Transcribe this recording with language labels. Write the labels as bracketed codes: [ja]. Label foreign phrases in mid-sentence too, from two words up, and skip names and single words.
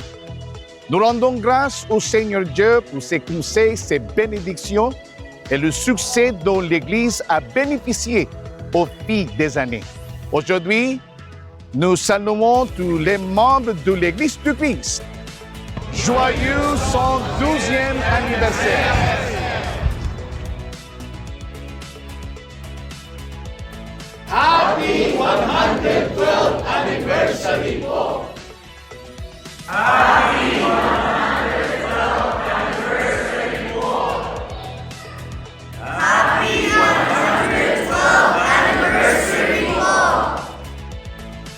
[fr] Nous rendons grâce au Seigneur Dieu pour ses conseils, ses bénédictions, et le succès dont l'Église a bénéficié au fil des années. Aujourd'hui, nous saluons tous les membres de l'Église du Christ. Joyeux 112e anniversaire! [en] Happy 112th anniversary po! Happy 112th anniversary po! Happy 112th anniversary po!